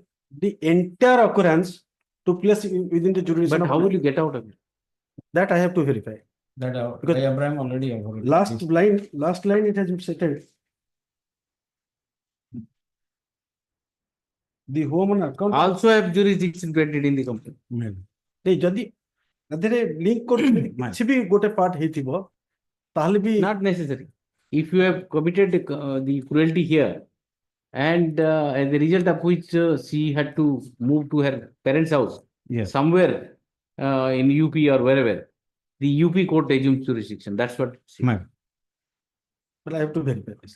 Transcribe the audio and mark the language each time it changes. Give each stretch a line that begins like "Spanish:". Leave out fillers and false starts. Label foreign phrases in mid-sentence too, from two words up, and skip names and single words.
English: The entire occurrence took place within the jurisdiction. But how will you get out of it? That I have to verify. That Because Abraham already overruled. last line it has been stated. The home account Also have jurisdiction granted in the company.
Odia: ଯଦି link କରୁଥିଲେ କିଛି ବି ଗୋଟେ part ହେଇଥିବ ତାହେଲେ ବି
English: Not necessary. If you have committed the cruelty here, and as a result of which she had to move to her parents' house, somewhere in UP or wherever, the UP court assumes jurisdiction. That's what. But I have to verify this.